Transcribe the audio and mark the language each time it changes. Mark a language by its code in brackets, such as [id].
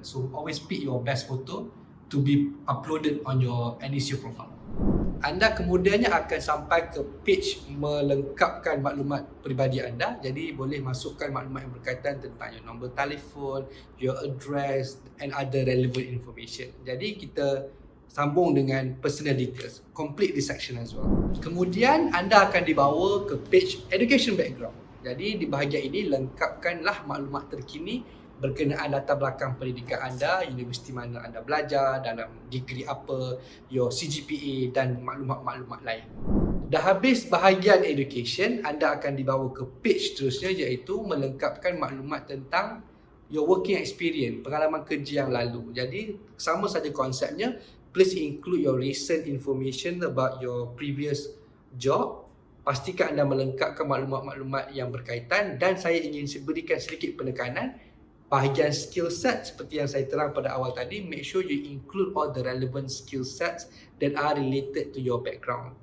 [en] So always pick your best photo to be uploaded on your Enisio profile. [ms] Anda kemudiannya akan sampai ke page melengkapkan maklumat peribadi anda. Jadi boleh masukkan maklumat yang berkaitan tentang your nombor telefon, [en] your address and other relevant information. [ms] Jadi kita sambung dengan [en] personal details. Complete this section as well. [ms] Kemudian anda akan dibawa ke page education background. Jadi di bahagian ini lengkapkanlah maklumat terkini berkenaan latar belakang pendidikan anda, universiti mana anda belajar, dalam degree apa, [en] your CGPA [ms] dan maklumat-maklumat lain. Dah habis bahagian education, anda akan dibawa ke page seterusnya iaitu melengkapkan maklumat tentang [en] your working experience, [ms] pengalaman kerja yang lalu. Jadi sama saja konsepnya. [en] Please include your recent information about your previous job. [ms] Pastikan anda melengkapkan maklumat-maklumat yang berkaitan dan saya ingin berikan sedikit penekanan bahagian skill set seperti yang saya terang pada awal tadi. [en] Make sure you include all the relevant skill sets that are related to your background.